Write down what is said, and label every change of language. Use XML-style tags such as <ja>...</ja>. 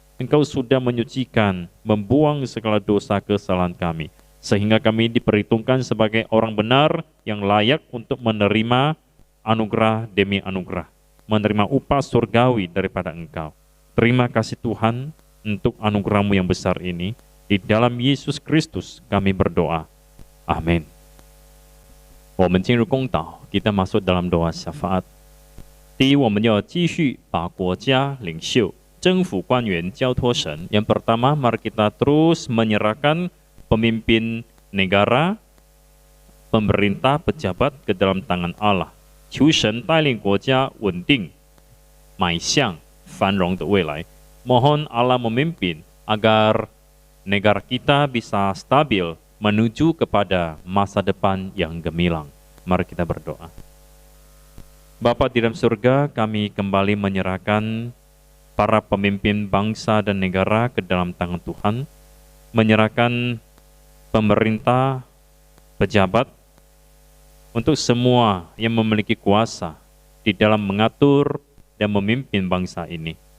<id>Engkau sudah menyucikan, membuang segala dosa kesalahan kami, sehingga kami diperhitungkan sebagai orang benar yang layak untuk menerima anugerah demi anugerah, menerima upah surgawi daripada Engkau. Terima kasih Tuhan untuk anugerah-Mu yang besar ini. Di dalam Yesus Kristus kami berdoa. Amin.</id> <zh>我们进入公祷，</zh> <id>kita masuk dalam doa syafaat.</id> <zh>第一，我们要继续把国家领袖、政府官员交托神。</zh> <id>Yang pertama, mari kita terus menyerahkan pemimpin negara, pemerintah, pejabat ke dalam tangan Allah.</id> <zh>求神带领国家稳定，迈向繁荣的未来。</zh> <id>Mohon Allah memimpin agar negara kita bisa stabil menuju kepada masa depan yang gemilang. Mari kita berdoa. Bapa di dalam surga, kami kembali menyerahkan para pemimpin bangsa dan negara ke dalam tangan Tuhan, menyerahkan pemerintah, pejabat, untuk semua yang memiliki kuasa di dalam mengatur dan memimpin bangsa ini.</id>